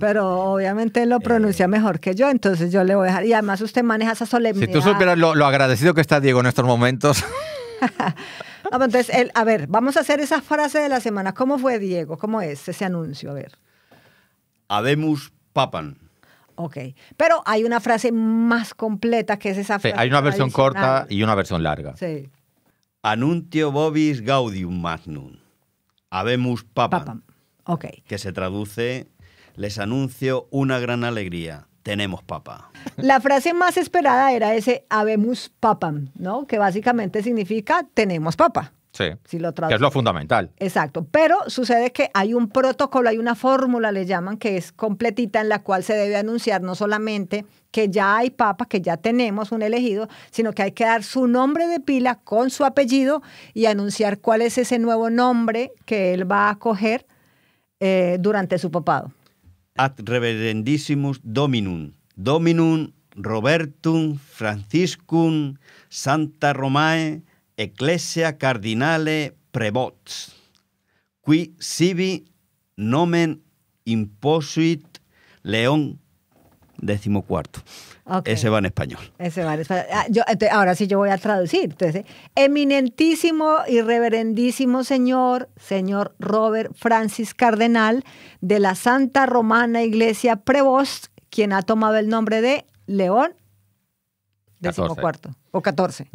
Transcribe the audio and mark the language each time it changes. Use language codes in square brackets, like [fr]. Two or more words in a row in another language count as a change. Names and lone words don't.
[es] Pero obviamente él lo pronuncia mejor que yo, entonces yo le voy a dejar. Y además usted maneja esa solemnidad. Si tú supieras lo agradecido que está Diego en estos momentos. No, entonces, a ver, vamos a hacer esa frase de la semana. ¿Cómo fue, Diego? ¿Cómo es ese anuncio? A ver. [la] Habemus papam. [es] Ok, pero hay una frase más completa que es esa frase. Sí, hay una versión corta y una versión larga. Sí. [la] Anuntio vobis gaudium magnum. Habemus papam. [es] Ok. Que se traduce, les anuncio una gran alegría. Tenemos papa. La frase más esperada era ese [la] habemus papam, [es] ¿no? Que básicamente significa tenemos papa. Sí, si lo que es lo fundamental. Exacto, pero sucede que hay un protocolo, hay una fórmula, le llaman, que es completita en la cual se debe anunciar no solamente que ya hay papa, que ya tenemos un elegido, sino que hay que dar su nombre de pila con su apellido y anunciar cuál es ese nuevo nombre que él va a coger durante su papado. [la] Ad reverendissimus Dominum, Dominum Robertum Franciscum Santa Romae Ecclesia Cardinale Prebots, qui sibi nomen imposuit León XIV. [es] Okay. Ese va en español. Ese va en español. Ahora sí yo voy a traducir. Entonces, eminentísimo y reverendísimo señor Robert Francis Cardenal de la Santa Romana Iglesia Prevost, quien ha tomado el nombre de León XIV o 14.